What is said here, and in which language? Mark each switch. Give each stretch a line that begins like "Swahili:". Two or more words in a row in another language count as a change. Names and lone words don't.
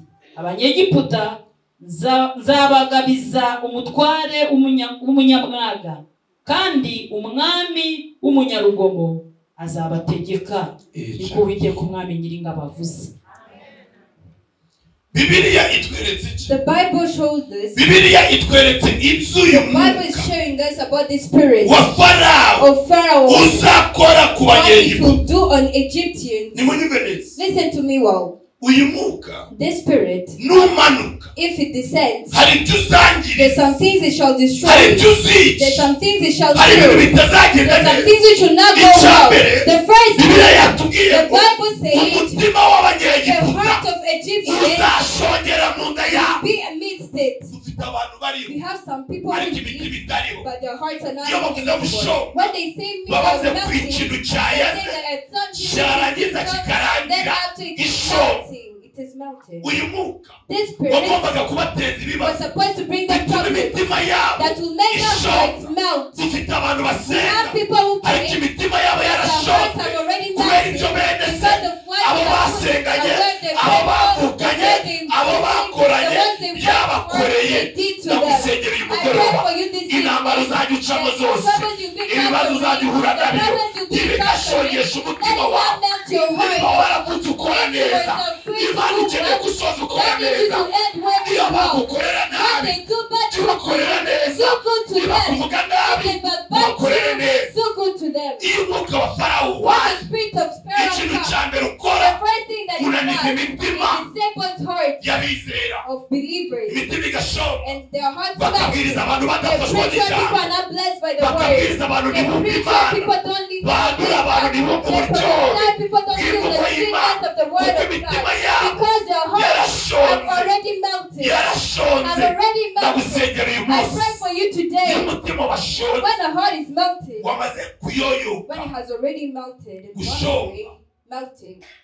Kinyarwanda: Abanyegiputa nzabagabiza umutware w'umunyamwaga, kandi umwami w'umunyarugomo azabategeka. Niko Uwiteka umwami nyiringabo avuze. Bibiliya itweretse iki?
English: The Bible shows this.
Kinyarwanda: Bibiliya itweretse inzu
English: The Bible is
Kinyarwanda: y'umwuka
English: showing us about the spirit
Kinyarwanda: wa Pharao
English: of Pharaoh,
Kinyarwanda: uzakora ku
English: what it
Kinyarwanda: banyegiputa.
English: will do on Egyptians.
Kinyarwanda: Nimunyumve neza.
English: Listen to me well.
Kinyarwanda: Uyu mwuka
English: This spirit,
Kinyarwanda: numanuka
English: if it descends,
Kinyarwanda: hari ibyo uzangiriza,
English: there's some things it shall
Kinyarwanda: hari
English: destroy.
Kinyarwanda: ibyo uzica,
English: There's some things it shall
Kinyarwanda: hari ibintu
English: kill.
Kinyarwanda: bitazagenda
English: There's some
Kinyarwanda: neza.
English: things which will not go well. The first
Kinyarwanda: Bibiliya
English: thing,
Kinyarwanda: yatubwiye
English: the
Kinyarwanda: ngo
English: Bible says,
Kinyarwanda: umutima
English: the
Kinyarwanda: w'abanyegiputa
English: heart of Egyptians
Kinyarwanda: uzashongera mu nda yabo.
English: be amidst it.
Kinyarwanda: Dufite abantu bariho
English: We have some people who
Kinyarwanda: ariko imitima
English: believe,
Kinyarwanda: itariho.
English: but their hearts are not
Kinyarwanda: Iyo
English: in
Kinyarwanda: bavuze
English: it.
Kinyarwanda: gusho
English: When they say me
Kinyarwanda: babaze
English: as
Kinyarwanda: ku
English: nothing,
Kinyarwanda: ikintu
English: they say
Kinyarwanda: cyayaze
English: that at some
Kinyarwanda: cyarangiza
English: then
Kinyarwanda: kikarangira
English: after it is
Kinyarwanda: isho.
English: melting, it is melting.
Kinyarwanda: Uyu mwuka
English: This spirit
Kinyarwanda: wagombaga kubateza
English: was
Kinyarwanda: ibibazo
English: supposed to bring them
Kinyarwanda: bituma
English: problems
Kinyarwanda: imitima yabo
English: that will make their hearts
Kinyarwanda: ishoka.
English: melt.
Kinyarwanda: Dufite abantu
English: We
Kinyarwanda: basenga
English: have people who
Kinyarwanda: ariko
English: pray,
Kinyarwanda: imitima yabo
English: their hearts
Kinyarwanda: yarashotse
English: have already
Kinyarwanda: kubera
English: melted
Kinyarwanda: ibyo bene se,
English: because of what
Kinyarwanda: abo
English: they have put,
Kinyarwanda: basenganye,
English: and where they
Kinyarwanda: abo
English: went,
Kinyarwanda: bavukanye,
English: where they
Kinyarwanda: abo bakoranye,
English: the ones they worked for,
Kinyarwanda: yabakoreye.
English: they did to them.
Kinyarwanda: Ndagusengera uyu
English: I pray
Kinyarwanda: mugoroba,
English: for you this
Kinyarwanda: intambara
English: evening.
Kinyarwanda: uzajya ucamo
English: The
Kinyarwanda: zose,
English: troubles you've been
Kinyarwanda: ibibazo uzajya uhura
English: the
Kinyarwanda: nabyo
English: problems you've been
Kinyarwanda: ntibigashongeshe
English: suffering,
Kinyarwanda: umutima
English: let it
Kinyarwanda: wawe.
English: not melt your
Kinyarwanda: Niba
English: heart.
Kinyarwanda: waravutse ukora neza, Imana ikeneye gusoza ukora
English: That means you
Kinyarwanda: neza.
English: to end where you
Kinyarwanda: Iyo
English: are.
Kinyarwanda: bagukorera
English: When
Kinyarwanda: nabi,
English: they do bad to
Kinyarwanda: tubakorera neza.
English: do good to
Kinyarwanda: Niba
English: them.
Kinyarwanda: kuvuga nabi,
English: If they
Kinyarwanda: tubakorere
English: backbite
Kinyarwanda: neza.
English: you, do good to them.
Kinyarwanda: Iyo umwuka wa Pharao
English: When the
Kinyarwanda: waje,
English: spirit of Pharaoh
Kinyarwanda: ikintu
English: comes,
Kinyarwanda: cya mbere
English: the
Kinyarwanda: ukora
English: first thing that you
Kinyarwanda: unaniza
English: does
Kinyarwanda: imitima
English: is disables hearts
Kinyarwanda: y'abizera.
English: of believers,
Kinyarwanda: Imitima igashonga,
English: and their hearts melt.
Kinyarwanda: bakabwiriza abantu
English: They
Kinyarwanda: badafashwa
English: preach where people
Kinyarwanda: n'ijambo,
English: are not blessed by the word.
Kinyarwanda: bakabwiriza abantu
English: They
Kinyarwanda: ntibumva
English: preach where
Kinyarwanda: Imana,
English: people don't live
Kinyarwanda: bandura abantu
English: They
Kinyarwanda: ntibumva uburyohe
English: prophesy people don't feel the
Kinyarwanda: bw'imvugo y'Imana,
English: sweetness of the word
Kinyarwanda: kuko
English: of
Kinyarwanda: imitima
English: God.
Kinyarwanda: yabo
English: Because their hearts
Kinyarwanda: yarashonje
English: I've already melted. I've already melted. I pray for you today. When the heart is melted, when it has already melted, melting.